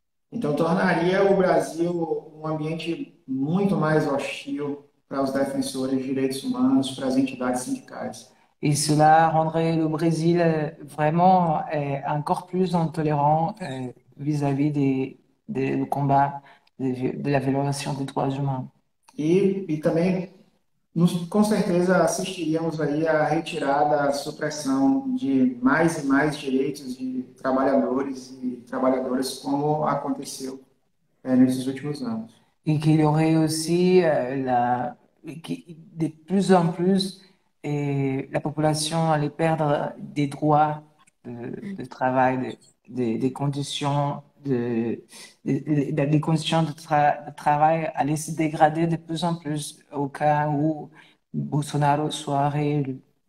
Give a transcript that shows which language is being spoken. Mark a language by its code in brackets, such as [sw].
[pt] Então, tornaria o Brasil um ambiente muito mais hostil para os defensores de direitos humanos, para as entidades sindicais. [fr] Et cela rendrait le Brésil vraiment encore plus intolérant vis-à-vis du combat de la violation des droits humains. [pt] E também, com certeza, assistiríamos aí à retirada, à supressão de mais e mais direitos de trabalhadores e trabalhadoras, como aconteceu nesses últimos anos. [fr] Et qu'il y aurait aussi de plus en plus la population allait perdre des droits de travail, des conditions des conditions de travail allaient se dégrader de plus en plus au cas où Bolsonaro soit réélu.